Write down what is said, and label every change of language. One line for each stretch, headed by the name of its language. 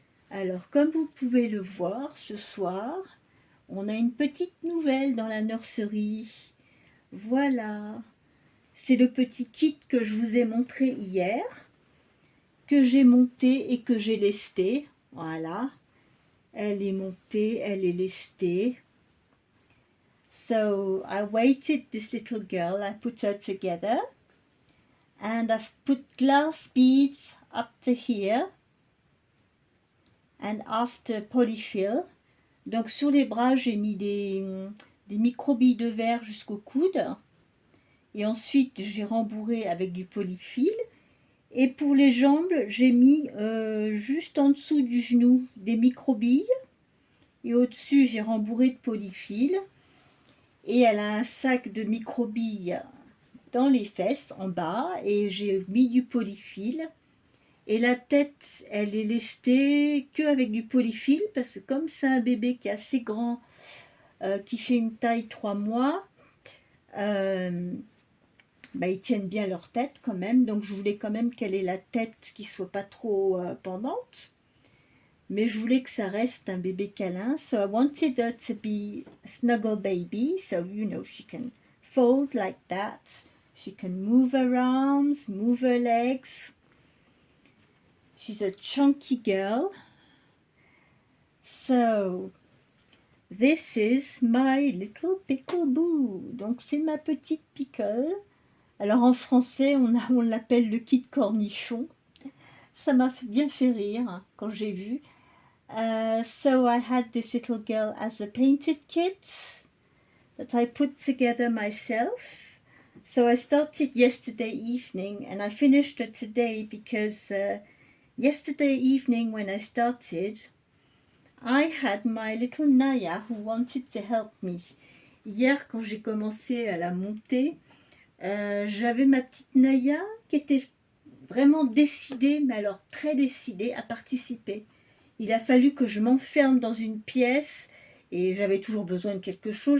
French: Alors, comme vous pouvez le voir, ce soir, on a une petite nouvelle dans la nurserie. Voilà, c'est le petit kit que je vous ai montré hier, que j'ai monté et que j'ai lesté. Voilà. Elle est montée, elle est lestée.
English: So I weighted this little girl, I put her together, and I've put glass beads up to here, and after polyfill.
French: Donc sur les bras, j'ai mis des micro-billes de verre jusqu'au coude, et ensuite j'ai rembourré avec du polyfill. Et pour les jambes, j'ai mis juste en dessous du genou des micro-billes, et au-dessus j'ai rembourré de polyfill. Et elle a un sac de micro-billes dans les fesses en bas et j'ai mis du polyfill. Et la tête, elle est lestée qu'avec du polyfill parce que comme c'est un bébé qui est assez grand, qui fait une taille 3 mois, ils tiennent bien leur tête quand même. Donc je voulais quand même qu'elle ait la tête qui soit pas trop pendante. Mais je voulais que ça reste un bébé câlin.
English: So I wanted her to be a snuggle baby. So, she can fold like that. She can move her arms, move her legs. She's a chunky girl. So, this is my little pickle boo.
French: Donc, c'est ma petite pickle. Alors, en français, on l'appelle le kit cornichon. Ça m'a bien fait rire quand j'ai vu.
English: So I had this little girl as a painted kit that I put together myself. So I started yesterday evening and I finished it today because yesterday evening when I started, I had my little Naya who wanted to help me.
French: Hier, quand j'ai commencé à la monter, j'avais ma petite Naya qui était vraiment décidée, mais alors très décidée à participer. Il a fallu que je m'enferme dans une pièce et j'avais toujours besoin de quelque chose.